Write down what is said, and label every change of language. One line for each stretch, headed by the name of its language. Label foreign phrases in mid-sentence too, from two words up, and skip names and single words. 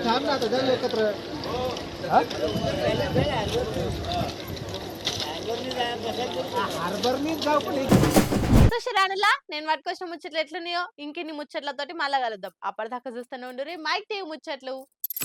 Marathi: थांब ना, आता जाऊ एकत्र. हार्बरनीच जाऊ पण
Telugu: చూసిరానులా నేను పట్టుకొచ్చిన ముచ్చట్లు ఎట్లున్నాయో ఇంకెన్ని ముచ్చట్లతోటి మళ్ళా కలుద్దాం. అప్పటిదాకా చూస్తూనే ఉండు మైక్ టీవీ ముచ్చట్లు.